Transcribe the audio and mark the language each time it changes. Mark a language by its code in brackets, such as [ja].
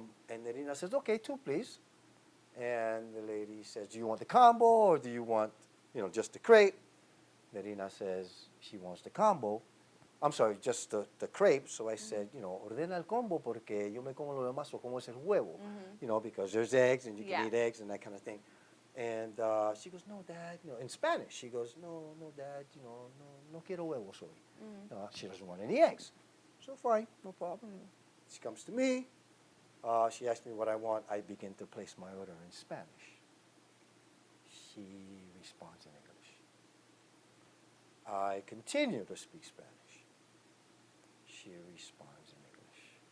[en] And Nerina says, okay, two, please. And the lady says, do you want the combo or do you want, just the crepe? Nerina says she wants the combo. I'm sorry, just the crepe. So I said, [es] ordena el combo porque yo me como lo demás, o como es el huevo. [en] Because there's eggs and you can eat eggs and that kind of thing. And she goes, no, Dad, in Spanish. She goes, no, Dad, [es] no quiero huevos hoy. [en] She doesn't want any eggs. So fine, no problem. She comes to me. She asks me what I want. I begin to place my order in Spanish. She responds in English. I continue to speak Spanish. She responds in English.